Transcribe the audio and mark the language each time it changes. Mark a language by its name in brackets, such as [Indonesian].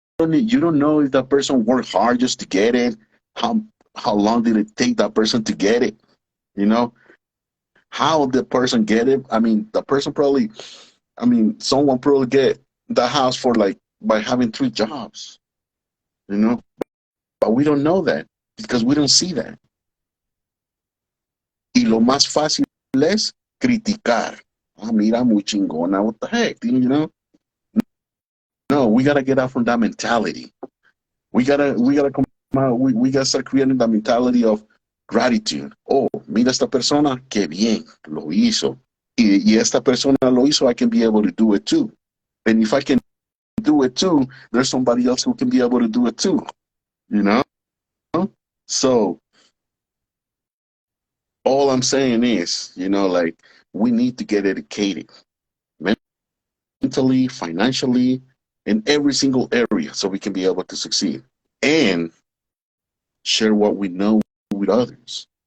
[English] You don't know if that person worked hard just to get it. How long did it take that person to get it? You know, how the person get it. I mean, the person probably, I mean, someone probably get the house for like by having 3 jobs. You know, but we don't know that because we don't see that. [Spanish] Y lo más fácil es criticar. Ah, mira, muy chingona. [English] What the heck, you know? No, we gotta get out from that mentality. We gotta come out. We gotta start creating the mentality of gratitude. [Spanish] Oh, mira esta persona, qué bien, lo hizo. Y esta persona lo hizo, [English] I can be able to do it too. And if I can do it too, there's somebody else who can be able to do it too. You know? So all I'm saying is, you know, like, we need to get educated mentally, financially, in every single area so we can be able to succeed and share what we know with others.